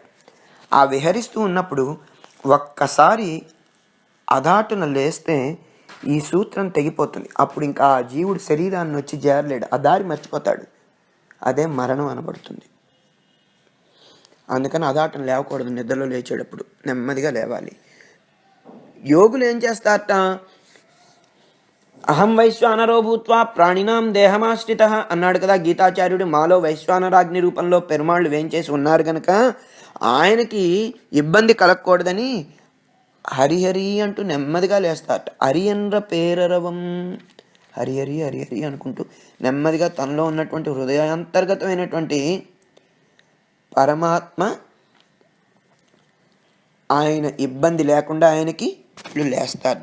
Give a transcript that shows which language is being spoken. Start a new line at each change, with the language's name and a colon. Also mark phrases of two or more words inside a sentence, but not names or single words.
Telugu: ఆ విహరిస్తూ ఉన్నప్పుడు ఒక్కసారి అదాటున లేస్తే ఈ సూత్రం తెగిపోతుంది. అప్పుడు ఇంకా ఆ జీవుడు శరీరాన్ని వచ్చి చేరలేడు, ఆ దారి మర్చిపోతాడు. అదే మరణం అనబడుతుంది. అందుకని అదాటం లేవకూడదు. నిద్రలో లేచేటప్పుడు నెమ్మదిగా లేవాలి. యోగులు ఏం చేస్తారట?
Sanskrit: అహం వైశ్వానరో భూత్వా ప్రాణినాం దేహమాశ్రిత
Telugu: అన్నాడు కదా గీతాచార్యుడు. మాలో వైశ్వానరాగ్ని రూపంలో పెరుమాళ్ళు వేంచేసి ఉన్నారు కనుక ఆయనకి ఇబ్బంది కలగకూడదని హరిహరి అంటూ నెమ్మదిగా లేస్తారట.
Tamil: ஹரியென்ற பேரரவம்,
Telugu: హరిహరి హరిహరి అనుకుంటూ నెమ్మదిగా తనలో ఉన్నటువంటి హృదయాంతర్గతమైనటువంటి పరమాత్మ ఆయన ఇబ్బంది లేకుండా ఆయనకి లేస్తారు.